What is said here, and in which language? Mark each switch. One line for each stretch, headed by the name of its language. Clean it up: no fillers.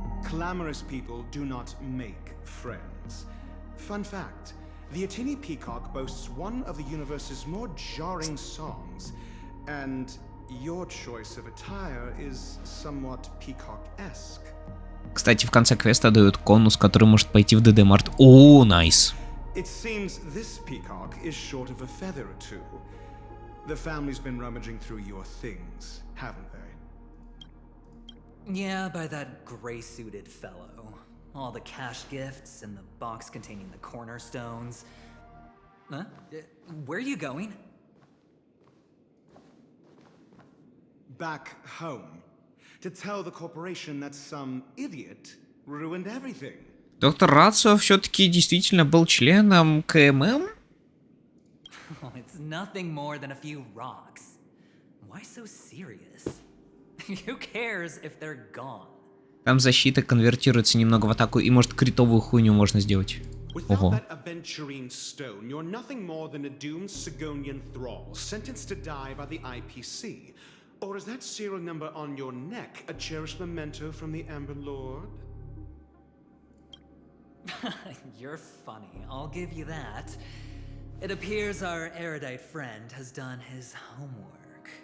English: Clamorous people do not make friends. Fun fact, the Atini Peacock boasts one of the universe's more jarring songs, and your choice of attire is somewhat peacock-esque.
Russian: Кстати, в конце квеста дают конус, который может пойти в ДД Март. О, найс.
English: It seems this peacock is short of a feather or two. The family's been rummaging through your things, haven't they? Yeah, by that gray-suited fellow. All the cash gifts and the box containing the cornerstones. Huh? Where are you going? Back home. To tell the corporation that some idiot ruined everything.
Russian: Доктор Рацио все-таки действительно был членом КММ?
English: Oh, it's nothing more than a few rocks. Why so serious? Who cares if they're gone?
Russian: Там защита конвертируется немного в атаку, и может критовую хуйню можно сделать. Ого.
English: Without that aventurine stone, you're nothing more than a doomed Sigonian thrall, sentenced to die by the IPC. Or is that serial number on your neck a cherished memento from the Amber Lord? You're funny, I'll give you that. It appears our erudite friend has done his homework.